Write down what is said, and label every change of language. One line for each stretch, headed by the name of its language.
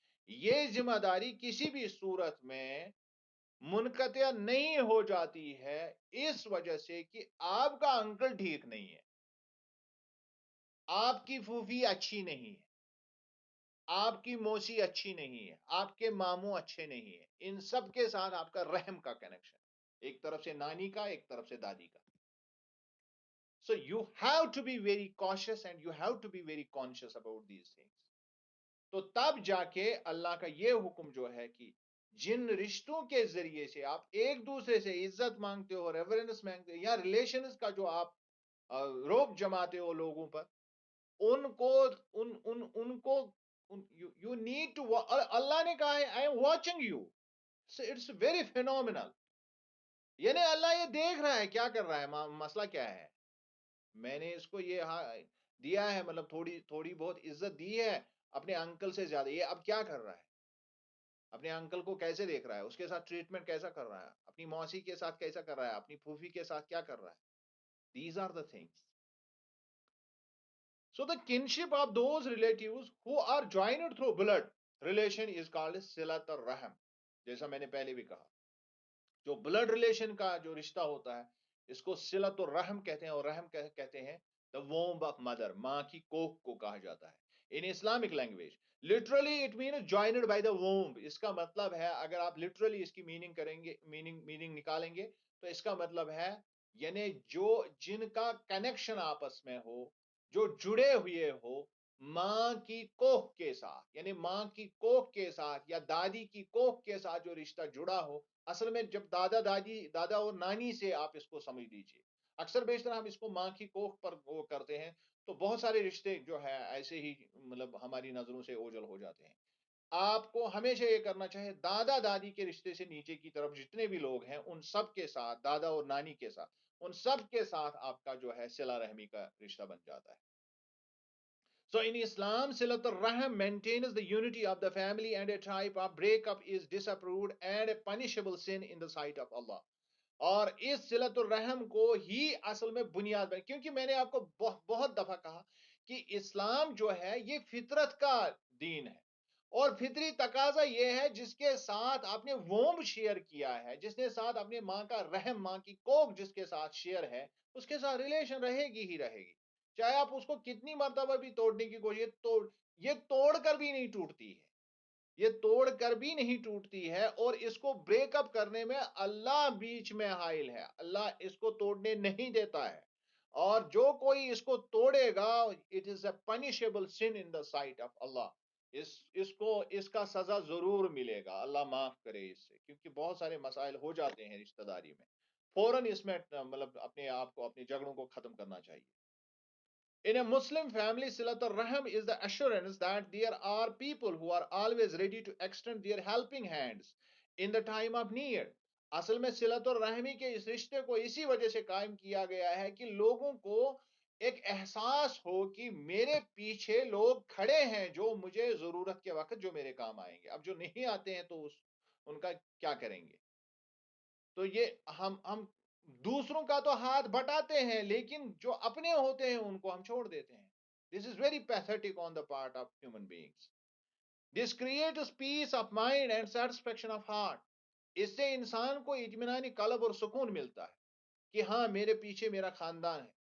Urdu: یہ ذمہ داری کسی بھی صورت میں منقطع نہیں ہو جاتی ہے اس وجہ سے کہ آپ کا انکل ٹھیک نہیں ہے، آپ کی پھوپھی اچھی نہیں ہے، آپ کی موسی اچھی نہیں ہے، آپ کے ماموں اچھے نہیں ہیں. ان سب کے ساتھ آپ کا رحم کا کنیکشن، ایک طرف سے نانی کا، ایک طرف سے دادی کا.
English: So you have to be very cautious and you have to be very conscious about these things.
Urdu: تو تب جا کے اللہ کا یہ حکم جو ہے کہ جن رشتوں کے ذریعے سے آپ ایک دوسرے سے عزت مانگتے ہو، ریورنس مانگتے ہو، یا ریلیشنز کا جو آپ روپ جماتے ہو لوگوں پر، ان کو ان کو
English: You need to.
Urdu: اللہ نے کہا ہے
English: I am watching you. It's very phenomenal.
Urdu: یعنی اللہ یہ دیکھ رہا ہے کیا کر رہا ہے، مسئلہ کیا ہے. میں نے اس کو یہ دیا ہے، مطلب تھوڑی بہت عزت دی ہے اپنے انکل سے زیادہ. یہ اب کیا کر رہا ہے، اپنے انکل کو کیسے دیکھ رہا ہے، اس کے ساتھ ٹریٹمنٹ کیسا کر رہا ہے، اپنی موسی کے ساتھ کیسا کر رہا ہے، اپنی پھوپھی کے ساتھ کیا کر رہا ہے.
English: These are the things. So the kinship of those relatives who are joined through blood relation is called silat ar-rahim.
Urdu: جیسا میں نے پہلے بھی کہا، جو بلڈ ریلیشن کا جو رشتہ ہوتا ہے اس کو صلت الرحم کہتے ہیں، اور رحم کہتے ہیں
English: the womb of mother،
Urdu: ماں کی کوکھ کو کہا جاتا ہے.
English: In Islamic language literally it means joined by the womb.
Urdu: اس کا مطلب ہے، اگر آپ لٹرلی اس کی میننگ کریں گے، میننگ نکالیں گے تو اس کا مطلب ہے یعنی جن کا کنیکشن آپس میں ہو، جو جڑے ہوئے ہو ماں کی کوکھ کے ساتھ، یعنی ماں کی کوکھ کے ساتھ یا دادی کی کوکھ کے ساتھ جو رشتہ جڑا ہو. اصل میں جب دادا اور نانی سے آپ اس کو سمجھ لیجیے. اکثر بیشتر ہم اس کو ماں کی کوکھ پر وہ کرتے ہیں تو بہت سارے رشتے جو ہے ایسے ہی مطلب ہماری نظروں سے اوجھل ہو جاتے ہیں. آپ کو ہمیشہ یہ کرنا چاہیے دادا دادی کے رشتے سے نیچے کی طرف جتنے بھی لوگ ہیں ان سب کے ساتھ، دادا اور نانی کے ساتھ، ان سب کے ساتھ آپ کا جو ہے صلہ رحمی کا رشتہ بن جاتا ہے.
English: So in Islam, Silat al-Rahim maintains the unity of the family, and a type of breakup is disapproved and a punishable sin in the sight of Allah.
Urdu: اور اس صلت الرحم کو ہی اصل میں بنیاد بنے، کیونکہ میں نے آپ کو بہت دفعہ کہا کہ اسلام جو ہے یہ فطرت کا دین ہے، اور فطری تقاضا یہ ہے جس کے ساتھ آپ نے ووم شیئر کیا ہے، جس کے ساتھ اپنے ماں کا رحم، ماں کی کوکھ جس کے ساتھ شیئر ہے، اس کے ساتھ ریلیشن رہے گی ہی رہے گی. چاہے آپ اس کو کتنی مرتبہ بھی توڑنے کی کوشش، یہ توڑ کر بھی نہیں ٹوٹتی ہے، یہ توڑ کر بھی نہیں ٹوٹتی ہے. اور اس کو بریک اپ کرنے میں اللہ بیچ میں حائل ہے، اللہ اس کو توڑنے نہیں دیتا ہے. اور جو کوئی اس کو توڑے گا
English: It is a punishable sin in the sight of Allah.
Urdu: اس کو اس کا سزا ضرور ملے گا. اللہ معاف کرے اس سے، کیونکہ بہت سارے مسائل ہو جاتے ہیں رشتہ داری میں. فوراً اس میں مطلب اپنے آپ کو اپنی جھگڑوں کو ختم کرنا چاہیے.
English: In a Muslim family, Silatul Rahim is the assurance that there are people who are always ready to extend their helping hands in the time of need.
Urdu: اصل میں صلت الرحمی کے اس رشتے کو اسی وجہ سے قائم کیا گیا ہے کہ لوگوں کو ایک احساس ہو کہ میرے پیچھے لوگ کھڑے ہیں جو مجھے ضرورت کے وقت جو میرے کام آئیں گے. اب جو نہیں آتے ہیں تو ان کا کیا کریں گے؟ تو یہ ہم دوسروں کا تو ہاتھ بٹاتے ہیں لیکن جو اپنے ہوتے ہیں ان کو ہم چھوڑ دیتے ہیں.
English: This is very pathetic on the part of human beings. This creates peace of mind and satisfaction of heart.
Urdu: اس سے انسان کو اطمینانی قلب اور سکون ملتا ہے کہ ہاں میرے پیچھے میرا خاندان ہے.